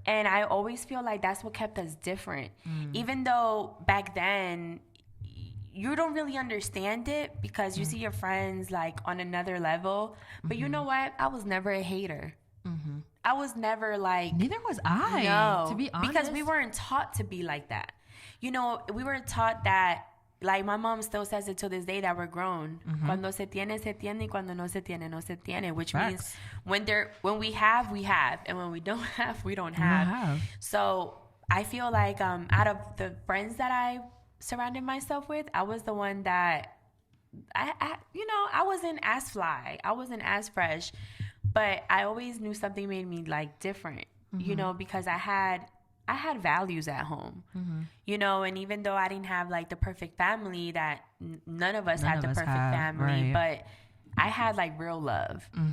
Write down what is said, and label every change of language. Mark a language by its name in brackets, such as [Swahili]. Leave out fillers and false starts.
[English] And I always feel like that's what kept us different. Even though back then, you don't really understand it because you see your friends like on another level. But you know what? I was never a hater. I was never like... Neither was I, no, to be honest. Because we weren't taught to be like that. You know, we were taught that, like my mom still says it to this day, that we're grown. [Spanish] Cuando se tiene, y cuando no se tiene, no se tiene. [English] Which means when we have, we have. And when we don't have, we don't have. So I feel like out of the friends that I surrounded myself with, I was the one that, I wasn't as fly. I wasn't as fresh. But I always knew something made me like different, you know, because I had values at home, you know, and even though I didn't have like the perfect family, that none of us had the perfect family, but I had like real love.